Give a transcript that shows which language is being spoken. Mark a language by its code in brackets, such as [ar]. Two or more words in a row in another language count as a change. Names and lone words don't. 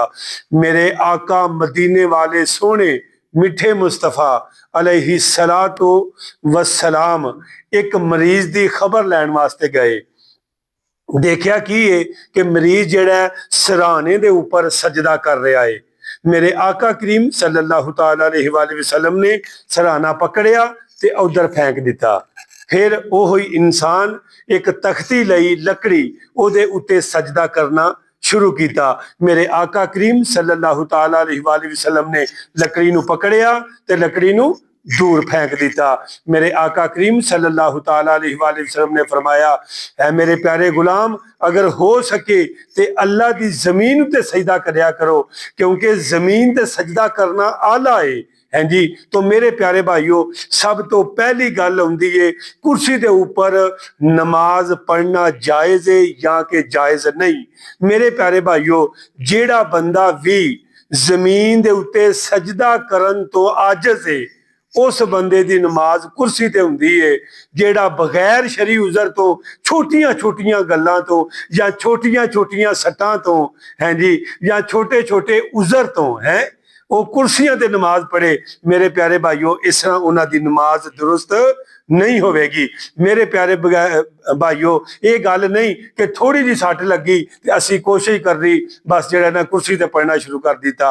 [pa] میرے آقا مدینے والے سوہنے مٹھے مصطفیٰ [ar] عليه الصلاة والسلام [pa] ایک مریض کی خبر لین واسطے گئے. دیکھیا کی ہے کہ مریض جہیڑا سرہانے دے اوپر سجدہ کر رہا ہے. میرے آقا کریم [ar] صلى الله تعالى عليه وسلم [pa] نے سرہانا پکڑیا تے ادھر پھینک دتا. پھر وہی انسان ایک تختی لئی لکڑی اوہدے اتے سجدہ کرنا شروع کیا. میرے آقا کریم [ar] صلى الله تعالى عليه وسلم [pa] نے لکڑی نوں پکڑیا تے لکڑی نوں دور پھینک دتا. میرے آقا کریم [ar] صلى الله تعالى عليه وسلم [pa] نے فرمایا، ہے میرے پیارے غلام، اگر ہو سکے تے اللہ دی زمین تے سجدہ کریا کرو، کیونکہ زمین تے سجدہ کرنا اعلیٰ ہے جی. تو میرے پیارے بھائیو، سب تو پہلی گل ہوندی ہے کرسی دے اوپر نماز پڑھنا جائز ہے یا کہ جائز نہیں. میرے پیارے بھائیو, جیہڑا بندہ بھی زمین دے اتے سجدہ کرن تو عاجز ہے، اس بندے کی نماز کرسی تے ہوندی ہے. جیہڑا بغیر شرعی عذر تو چھوٹیاں چھوٹیاں گلاں تو یا چھوٹیاں چھوٹیاں سٹاں تو ہے جی یا چھوٹے چھوٹے عذر تو ہے وہ کرسیاں تے نماز پڑھے، میرے پیارے بھائیو، اس طرح انہاں دی نماز درست نہیں ہووے گی. میرے پیارے بھائیو، اے گل نہیں کہ تھوڑی جی سٹ لگی تے اسی کوشش کر رہی بس جیہڑا نا کرسی تے پڑھنا شروع کر دتا.